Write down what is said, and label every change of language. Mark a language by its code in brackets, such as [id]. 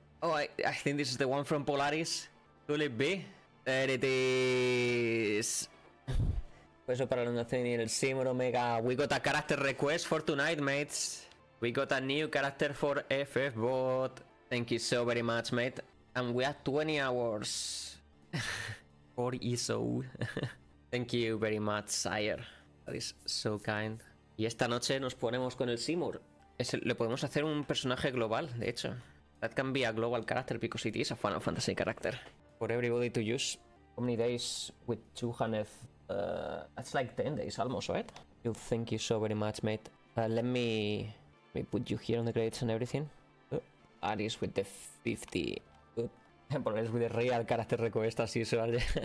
[en] Oh, I think this is the one from Polaris. Could it be? There it is. [es] Eso para la donación y el Simur Omega. [en] We got a character request for tonight, mates. We got a new character for FFBot. Thank you so very much, mate. And we have 20 hours. For ESO. Thank you very much, sire. That is so kind. [es] Y esta noche nos ponemos con el Simur. Le podemos hacer un personaje global, de hecho. [en] That can be a global character because it is a Final Fantasy character. For everybody to use. How many days with 200? That's like 10 days almost, right? Thank you so very much, mate. Let me put you here on the grades and everything. Aris with the 50. Polaris with the real character request as usual.